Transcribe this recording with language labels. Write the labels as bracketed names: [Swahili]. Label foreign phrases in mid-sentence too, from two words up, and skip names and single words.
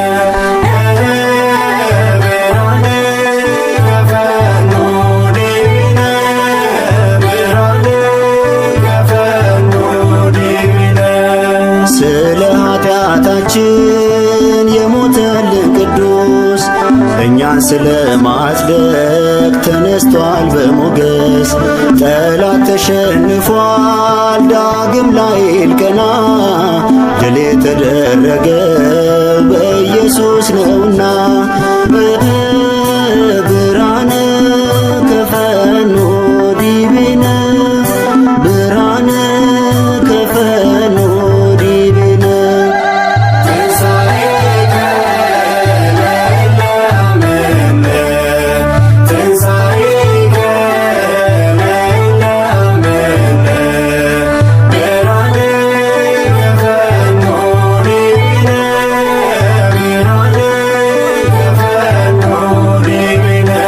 [Geez] ብርሃነ ከፈኖ ዲቤነ ብርሃነ ከፈኖ ዲቤነ ስለ [Amharic] ኃጢአታችን የሞተልን ቅዱስ እኛን ስለ ማጽደቅ ተነስቷል በሞገስ ጠላት ተሸንፏል ዳግም ላይል ቀና ድል የተደረገው በኢየሱስ ነውና [Geez] ብርሃነ ከፈኖ ዲቤነ ብርሃነ ከፈኖ ዲቤነ ትንሣኤከ ለእለ አመነ ትንሣኤከ ለእለ አመነ ብርሃነ ከፈኖ ዲቤነ ብርሃነ ከፈኖ ዲቤነ